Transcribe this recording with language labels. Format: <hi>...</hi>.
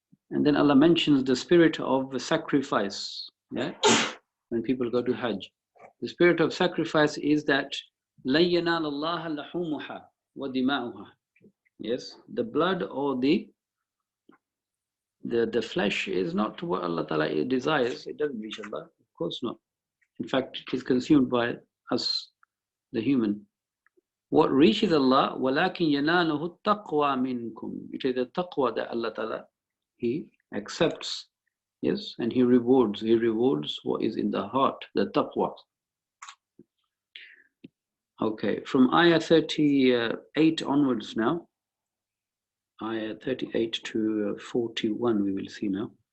<en>And then Allah mentions the spirit of sacrifice. Yeah, when people go to Hajj, the spirit of sacrifice is that</en> <ar>لَن يَنَالَ اللَّهَ لَحُومُهَا وَدِمَاؤُهَا.</ar> <en>Yes, the blood or the flesh is not what Allah Ta'ala desires. It doesn't reach Allah, of course not. In fact, it is consumed by us, the human. What reaches Allah,</en> <ar>وَلَكِنْ يَنَالُهُ التَّقْوَى مِنْكُمْ.</ar> <en>It is the taqwa that Allah Ta'ala, He accepts, yes, and He rewards. He rewards what is in the heart, the taqwa. Okay, from ayah 38 onwards now, ayah 38 to 41 we will see now.</en>